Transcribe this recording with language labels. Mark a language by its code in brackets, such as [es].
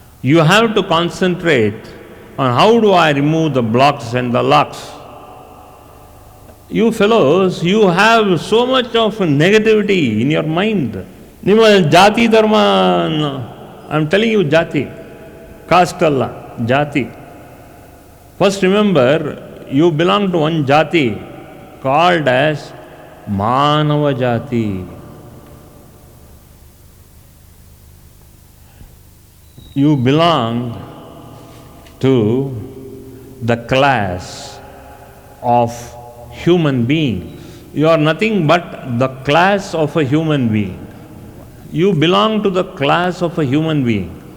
[en] You have to concentrate on how do I remove the blocks and the locks. You fellows, you have so much of negativity in your mind. [kn] ನಿಮ್ಮ ಜಾತಿ ಧರ್ಮ, [en] I am telling you, [kn] ಜಾತಿ, cost ಅಲ್ಲ, ಜಾತಿ. [en] first remember, you belong to one jati called as [kn] ಮಾನವ ಜಾತಿ. [en] You belong to the class of human beings. You are nothing but the class of a human being. You belong to the class of a human being.